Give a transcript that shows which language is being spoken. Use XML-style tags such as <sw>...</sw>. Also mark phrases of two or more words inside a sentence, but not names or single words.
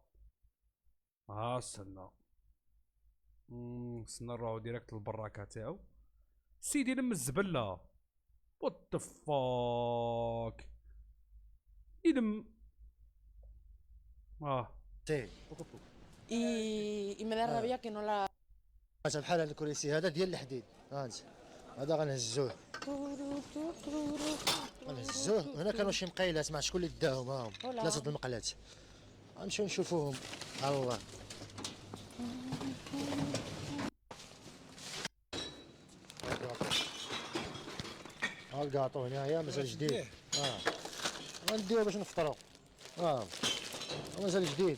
<ar>استنى نروحو ديريكت للبراكة تاعو، السيد يلم الزبلة،</ar> <en>what the fuck,</en> <ar>يلم</ar> <es>سي Y me da rabia que no la</es> <ar>هذا بحال هذا الكرسي هذا ديال الحديد، هانت هذا غنهزوه هنا كانوا شي مقيلات مع شكون اللي داهم، هاهم 3 المقلات، غنمشيو نشوفوهم. الله ها الكاطو هنايا مازال جديد، غنديوه باش نفطرو، مازال جديد.</ar>